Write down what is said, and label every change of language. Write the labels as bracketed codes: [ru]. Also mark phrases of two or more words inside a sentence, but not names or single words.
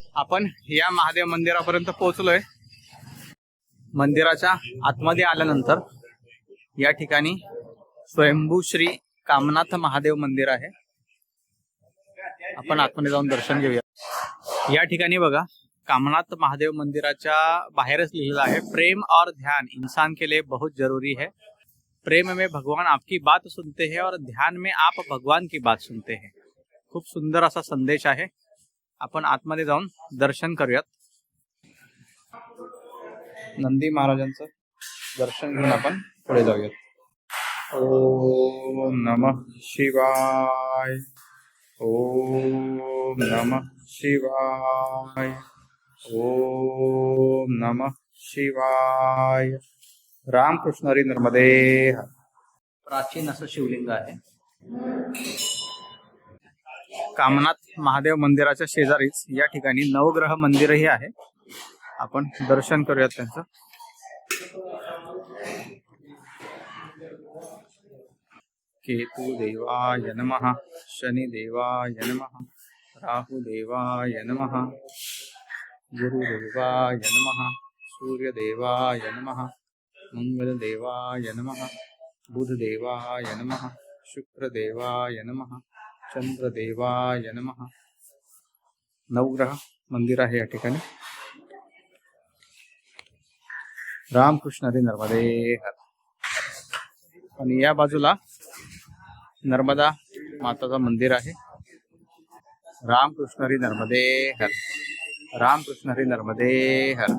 [mr] आपण या महादेव मंदिरापर्यंत पोहोचलोय। मंदिराच्या आतमध्ये आल्यानंतर या ठिकाणी स्वयंभू श्री कामनाथ महादेव मंदिर आहे। आपण आतमध्ये जाऊन दर्शन घेऊया। या ठिकाणी बघा कामनाथ महादेव मंदिराच्या बाहेरच लिहिलेलं आहे, [hi] प्रेम और ध्यान इंसान के लिए बहुत जरूरी है। प्रेम में भगवान आपकी बात सुनते हैं और ध्यान में आप भगवान की बात सुनते हैं। [mr] खूप सुंदर असा संदेश आहे। आपण आतमध्ये जाऊन दर्शन करूयात। नंदी महाराजांचं दर्शन घेऊन आपण पुढे जाऊयात। [sa] ओम नमः शिवाय, ओम नमः शिवाय, ओम नमः शिवाय। [mr] रामकृष्ण हरी नर्मदे। प्राचीन असं शिवलिंग आहे। कामनाथ महादेव मंदिराच्या शेजारीच या ठिकाणी नवग्रह मंदिरही आहे। आपण दर्शन करूयात त्यांचं। [sa] केतु देवाय नमः, शनि देवाय नमः, राहु देवाय नमः, गुरु देवाय नमः, सूर्य देवाय नमः, मंगल देवाय नमः, बुध देवाय नमः, शुक्र देवाय नमः, चंद्र देवाय नमः। [mr] नवग्रह मंदिर आहे या ठिकाणी। रामकृष्ण हरी नर्मदे हर। आणि या बाजूला नर्मदा माताचं मंदिर आहे। रामकृष्ण हरी नर्मदे हर, रामकृष्ण हरी नर्मदे हर।